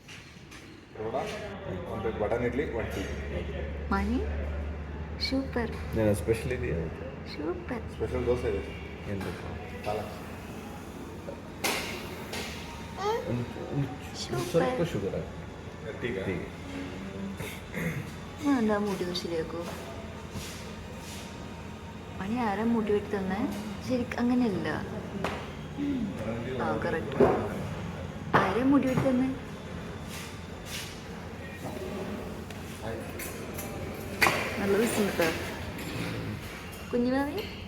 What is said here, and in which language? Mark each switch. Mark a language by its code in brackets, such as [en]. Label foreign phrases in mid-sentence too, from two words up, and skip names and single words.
[en] Maaani, super. [kn] ಸ್ಪೆಷಲ್ ಇದೆಯಾ? [en] Super. [kn] ಸ್ಪೆಷಲ್ ದೋಸೆ ಇದೆ. ಏನು ಸ್ವಲ್ಪ ಶುಗರ್ [ml] എന്താ മുടി ശരിയാക്കൂ? മണി ആരാ മുടി വെട്ടി തന്നെ? ശരിക്കും അങ്ങനെയല്ല. ആ കറക്റ്റ്. ആരാ മുടി വെട്ടി തന്നെ? നല്ല രസം കേട്ടോ കുഞ്ഞുമാവി.